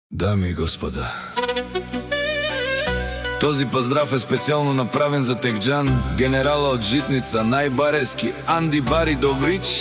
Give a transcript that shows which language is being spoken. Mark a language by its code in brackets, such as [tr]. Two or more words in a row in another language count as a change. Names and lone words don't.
[bg] Дами и господа, този поздрав е [mk] специјално направен за Текџан, генерала од Житница, најбарески Анди Бари Добрич.